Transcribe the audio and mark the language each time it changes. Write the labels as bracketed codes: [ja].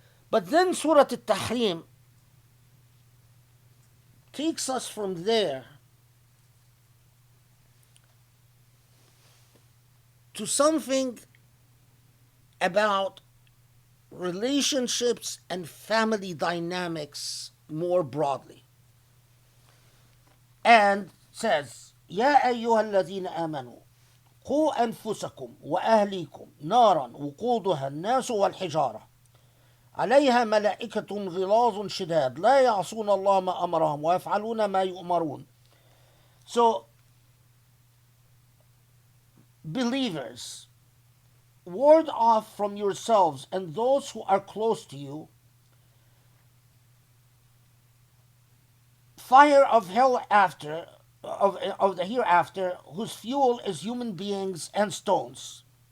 [en] But then Surah Al-Tahrim takes us from there to something about relationships and family dynamics more broadly. And says, [ar] يا أيها الذين آمنوا قوا أنفسكم وأهليكم نارا وقودها الناس والحجارة عليها ملائكة غلاظ شداد لا يعصون الله ما أمرهم ويفعلون ما يؤمرون. [en] So, believers, ward off from yourselves and those who are close to you fire of hell after, of the hereafter, whose fuel is human beings and stones.